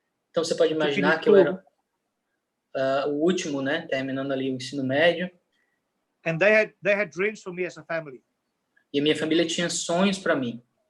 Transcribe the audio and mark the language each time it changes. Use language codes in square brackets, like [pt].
[pt] Então você pode imaginar que eu era o último, né, terminando ali o ensino médio. [en] And they had dreams for me as a family. [pt] E a minha família tinha sonhos para mim.